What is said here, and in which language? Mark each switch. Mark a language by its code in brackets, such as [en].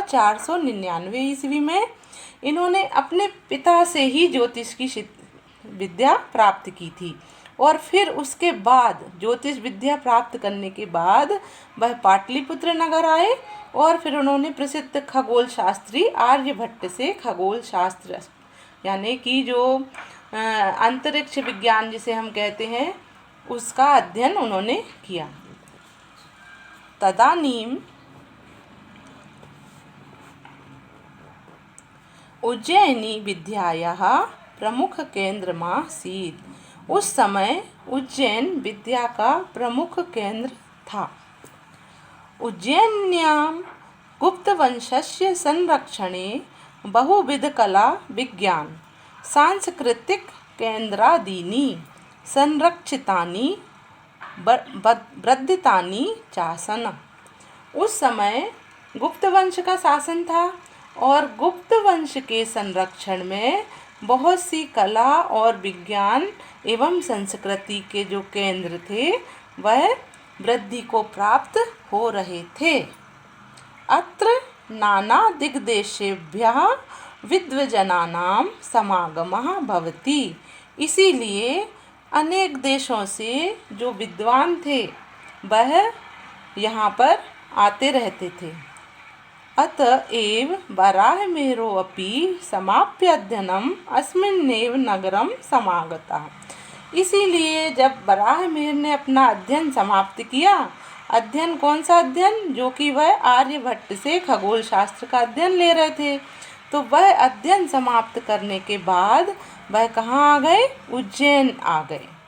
[hi] 499 ईस्वी में। इन्होंने अपने पिता से ही ज्योतिष की विद्या प्राप्त की थी और फिर उसके बाद ज्योतिष विद्या प्राप्त करने के बाद वह पाटलिपुत्र नगर आए और फिर उन्होंने प्रसिद्ध खगोल शास्त्री आर्यभट्ट से खगोल शास्त्र यानी कि जो अंतरिक्ष विज्ञान जिसे हम कहते हैं उसका अध्ययन उन्होंने किया। [sa] तदानीम उज्जयिनी विद्यायाः प्रमुख केन्द्रमासीत्। [hi] उस समय उज्जैन विद्या का प्रमुख केंद्र था। [sa] उज्जैन्यां गुप्तवंशस्य संरक्षणे बहुविधकला विज्ञान सांस्कृतिक केन्द्रादीनि संरक्षितानि वर्धितानि चासन। [hi] उस समय गुप्त वंश का शासन था और गुप्त वंश के संरक्षण में बहुत सी कला और विज्ञान एवं संस्कृति के जो केंद्र थे वह वृद्धि को प्राप्त हो रहे थे। [sa] अत्र नाना दिग्देशेभ्यः विद्वजनानां समागमः भवति। [hi] इसीलिए अनेक देशों से जो विद्वान थे वह यहाँ पर आते रहते थे। [sa] अतएव वराहमिहिरोऽपि समाप्य अध्ययनम् अस्मिन्नेव नगरं समागतः। [hi] इसीलिए जब वराहमिहिर ने अपना अध्ययन समाप्त किया, अध्ययन कौन सा अध्ययन, जो कि वह आर्यभट्ट से खगोल शास्त्र का अध्ययन ले रहे थे, तो वह अध्ययन समाप्त करने के बाद वह कहाँ आ गए, उज्जैन आ गए।